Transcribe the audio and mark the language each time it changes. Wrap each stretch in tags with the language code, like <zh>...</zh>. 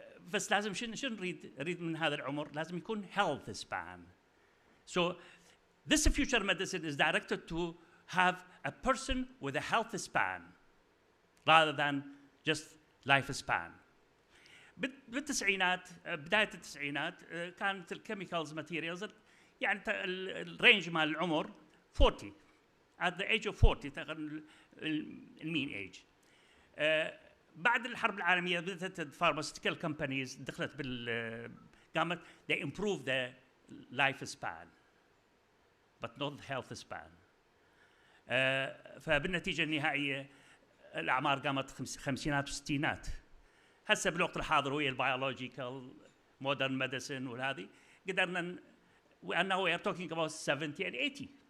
<ar>بس لازم شنو نريد من هذا العمر؟ لازم يكون health span.</ar> <en>So this future medicine is directed to have a person with a health span rather than just life span.</en> <ar>بالتسعينات بداية التسعينات كانت الكيميكالز ماتيريالز يعني الرينج مال العمر 40</ar> <en>at the age of 40</en> <ar>تقريبا المين ايج. بعد الحرب العالمية بدأت الفارماسيوتيكال كومبانيز دخلت قامت</ar> <en>they improve the life span but not the health span.</en> <ar>فبالنتيجة النهائية الأعمار قامت خمسينات وستينات. هسه بالوقت الحاضر ويا البيولوجيكال مودرن ميديسن وهذه قدرنا</ar> <en>and now we are talking about 70 and 80.</en>